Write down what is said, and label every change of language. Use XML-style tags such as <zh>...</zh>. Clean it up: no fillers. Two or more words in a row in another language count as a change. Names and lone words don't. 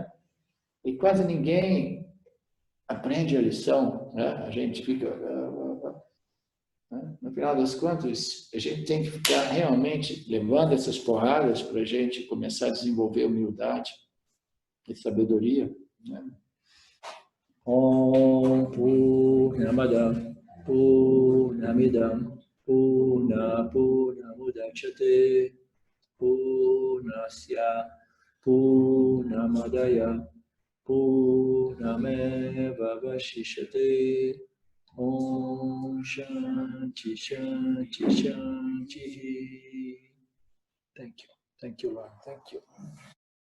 <pt>E quase ninguém aprende a lição, né? A gente fica... No final das contas, a gente tem que ficar realmente levando essas porradas para a gente começar a desenvolver humildade e sabedoria.</pt> <sa>Om Purnamada Purnamidam Purnamudachyate Purnasya Purnamadaya Purnameva Vashishyate Om Shanti Shanti Shanti.</sa> <en>Thank you, Lord. Thank you.</en>